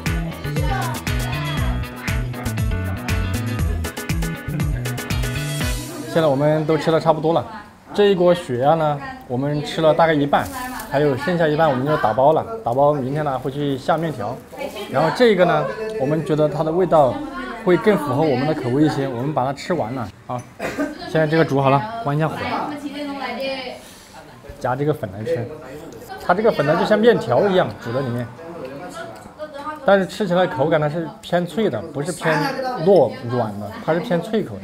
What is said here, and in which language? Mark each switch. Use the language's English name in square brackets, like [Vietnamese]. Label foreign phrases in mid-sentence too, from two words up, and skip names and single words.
[Chinese] 現在我們都吃的差不多了，這一鍋血鴨呢，我們吃了大概一半，還有剩下一半我們就打包了，打包明天呢會去下麵條。然後這個呢，我們覺得它的味道會更符合我們的口味一些，我們把它吃完了。好，現在這個煮好了，關一下火，加這個粉來吃。它這個粉呢就像麵條一樣煮在裡面，但是吃起來口感呢是偏脆的，不是偏糯軟的，它是偏脆口的。